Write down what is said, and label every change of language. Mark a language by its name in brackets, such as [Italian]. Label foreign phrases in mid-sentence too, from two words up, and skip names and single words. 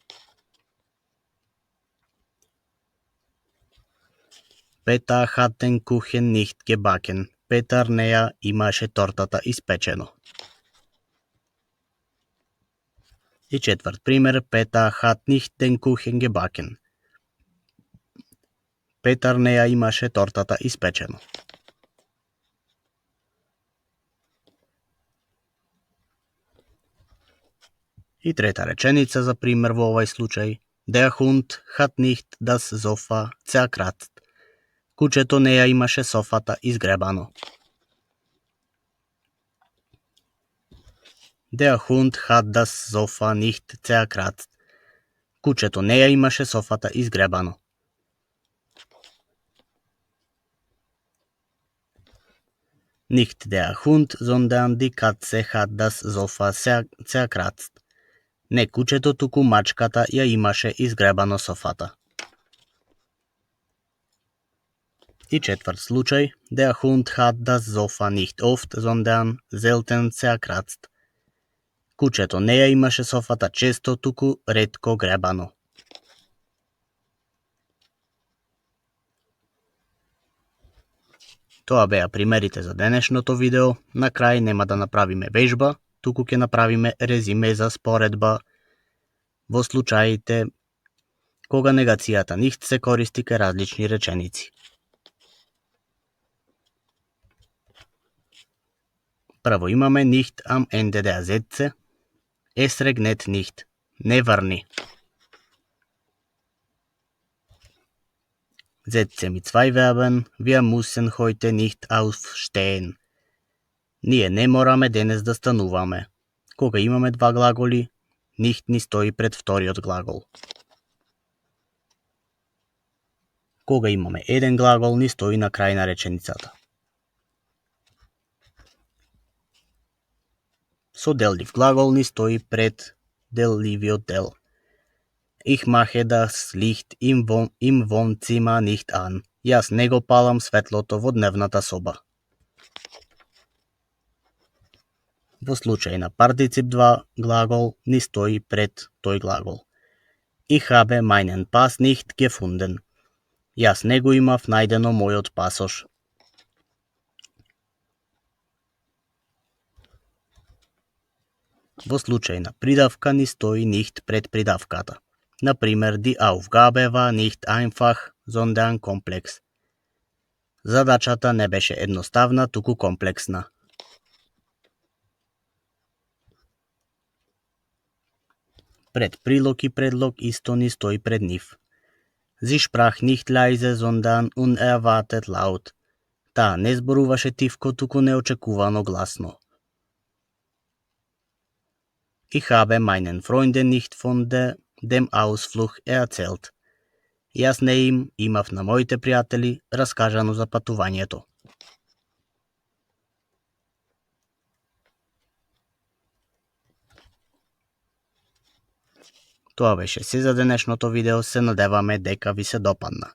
[German] Peter hat den Kuchen nicht gebacken. [Macedonian] Петар не ја имаше тортата испечено. И четврт пример. [German] Peter hat nicht den Kuchen gebacken. [Macedonian] Петар не ја имаше тортата испечено. И трета реченица за пример во овај случај. [German] Der Hund hat nicht das Sofa zerkratzt. [Macedonian] Кучето не ја имаше софата изгребано. [German] Der Hund hat das Sofa nicht zerkratzt. [Macedonian] Кучето не ја имаше софата изгребано. [German] Nicht der Hund, sondern die Katze hat das Sofa zerkratzt. [Macedonian] Не кучето, туку мачката ја имаше изгребано софата. И четврт случај. [German] Der Hund hat das Sofa nicht oft, sondern selten zerkratzt. [Macedonian] Кучето не ја имаше софата често, туку ретко гребано. Тоа беа примерите за денешното видео. На крај нема да направиме вежба, туку ќе направиме резиме за споредба во случаите кога негацијата nicht се користи кај различни реченици. Прво имаме [German] nicht am Ende der Sätze. Es regnet nicht. [Macedonian] Не врни. [German] Sätze mit zwei Verben. Wir müssen heute nicht aufstehen. [Macedonian] Ние не мораме денес да стануваме. Кога имаме два глаголи, nicht ни стои пред вториот глагол. Кога имаме еден глагол, ни стои на крај на реченицата. Со деллив глагол ни стои пред делливиот дел. [German] Ich mache das Licht im Wohnzimmer nicht an. [Macedonian] Јас не го палам светлото во дневната соба. Во случај на партицип 2 глагол ни стои пред тој глагол. [German] Ich habe meinen Pass nicht gefunden. [Macedonian] Јас не го имав најдено мојот пасош. Во случај на придавка ни стои nicht пред придавката. Например, [German] die Aufgabe war nicht einfach, sondern komplex. [Macedonian] Задачата не беше едноставна, туку комплексна. Пред прилог и предлог исто ни стои пред нив. [German] Sie sprach nicht leise, sondern unerwartet laut. [Macedonian] Таа не зборуваше тивко, туку неочекувано гласно. [German] Ich habe meinen Freunden nicht von dem Ausflug erzählt. [Macedonian] Јас не им имав на моите пријатели раскажано за патувањето. Тоа беше се за денешното видео, се надеваме дека ви се допадна.